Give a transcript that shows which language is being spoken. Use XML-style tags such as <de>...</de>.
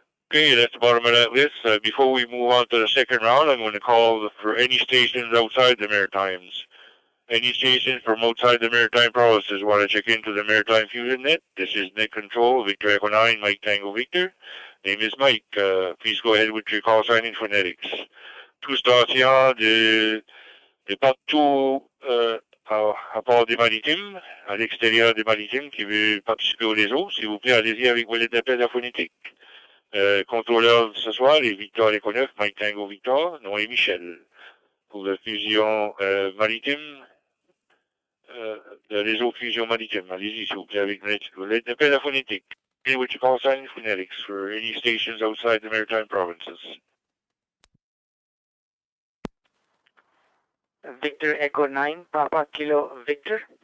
<en>Okay, that's the bottom of that list. Before we move on to the second round, I'm going to call for any stations outside the Maritimes. Any stations from outside the Maritime provinces want to check into the Maritime Fusion net. This is Net Control, Victor Echo 9, Mike Tango Victor. Name is Mike. Please go ahead with your call sign in phonetics.</en> <fr>Tout station de partout à part des maritimes, à l'extérieur des maritimes qui veut participer au réseau, s'il vous plaît, allez-y avec vos lettres d'appel à phonétique. Contrôleur ce soir, les Victor Léconeuf, Mike Tango Victor, nom est Michel. Pour la fusion maritime, le réseau fusion maritime. Allez-y, s'il vous plaît, avec vos lettres d'appel à phonétique.</fr> <en>Okay, what you call sign phonetics for any stations outside the Maritime provinces. Victor Echo 9, Papa Kilo Victor.</en>